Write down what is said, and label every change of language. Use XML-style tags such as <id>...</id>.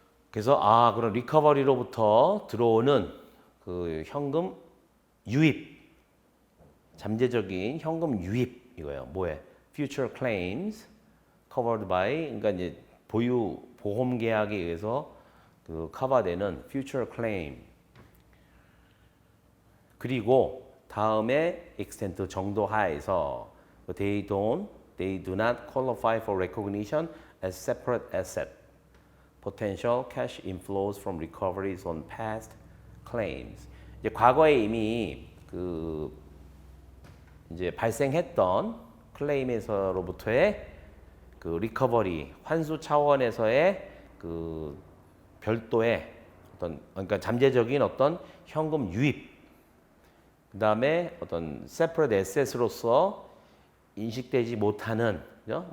<ko>그래서 그런 리커버리로부터 들어오는 그 현금 유입, 잠재적인 현금 유입 이거예요. 뭐에?</ko> <en>Future claims covered by</en> <ko>그러니까 이제 보유 보험 계약에 의해서 그 커버되는 future claim. 그리고 다음에</ko> <en>extent</en> <ko>정도 하에서</ko> <en>they do not qualify for recognition as separate asset. Potential cash inflows from recoveries on past claims.</en> <ko>이제 과거에 이미 그 이제 발생했던 클레임에서로부터의 그 리커버리 환수 차원에서의 그 별도의 어떤 그러니까 잠재적인 어떤 현금 유입 그다음에 어떤 separate asset으로서 인식되지 못하는 그죠?</ko>